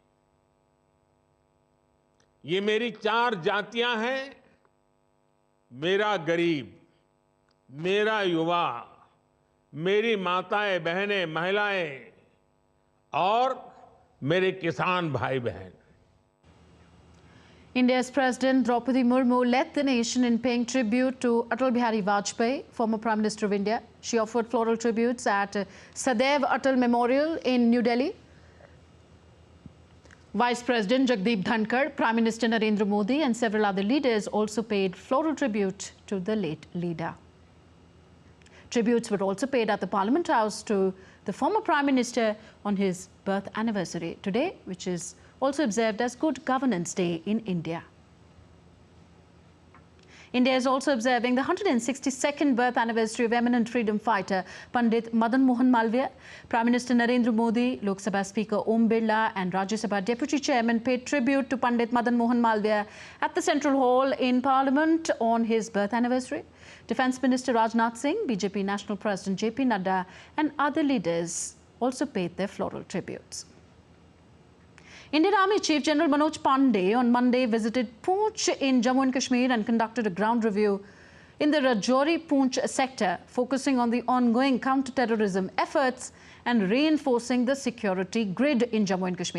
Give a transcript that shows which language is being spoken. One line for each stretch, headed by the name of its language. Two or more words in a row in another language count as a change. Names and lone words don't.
Hindi: ये मेरी 4 जातियां हैं, मेरा गरीब, मेरा युवा, मेरी माताएं, बहनें, महिलाएं और मेरे किसान भाई बहन।
English: India's President Draupadi Murmu led the nation in paying tribute to Atal Bihari Vajpayee, former Prime Minister of India. She offered floral tributes at Sadaiv Atal Memorial in New Delhi. Vice President Jagdeep Dhankar, Prime Minister Narendra Modi and several other leaders also paid floral tribute to the late leader. Tributes were also paid at the Parliament House to the former Prime Minister on his birth anniversary today, which is also observed as Good Governance Day in India. India is also observing the 162nd birth anniversary of eminent freedom fighter Pandit Madan Mohan Malviya. Prime Minister Narendra Modi, Lok Sabha Speaker Om Birla and Rajya Sabha Deputy Chairman paid tribute to Pandit Madan Mohan Malviya at the Central Hall in Parliament on his birth anniversary. Defence Minister Rajnath Singh, BJP National President JP Nadda and other leaders also paid their floral tributes. Indian Army Chief General Manoj Pandey on Monday visited Poonch in Jammu and Kashmir and conducted a ground review in the Rajouri-Poonch sector, focusing on the ongoing counter-terrorism efforts and reinforcing the security grid in Jammu and Kashmir.